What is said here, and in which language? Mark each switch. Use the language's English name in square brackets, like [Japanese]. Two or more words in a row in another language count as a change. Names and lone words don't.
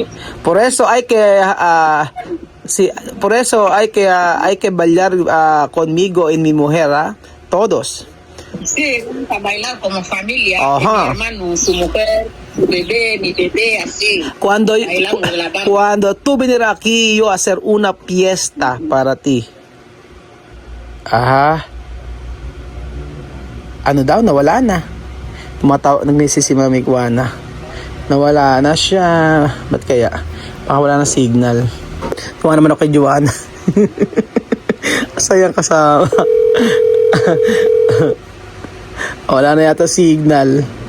[Spanish] Por eso hay que sí, por eso hay que bailar conmigo y mi mujer, ¿ah? Todos. Sí, vamos a bailar como familia. Ajá. Mi hermano, su mujer, su bebé, mi bebé, así. Cuando Bailamos la banda. cuando tú vienes aquí, yo hacer una fiesta para ti. [Filipino] Aha. Ano daw? Nawala na. Nag-message si Mami Kuana. Nawala na siya. Ba't kaya? Baka wala na signal. Tuwa naman ako kay Joanna. Sayang kasama. Wala na yata signal.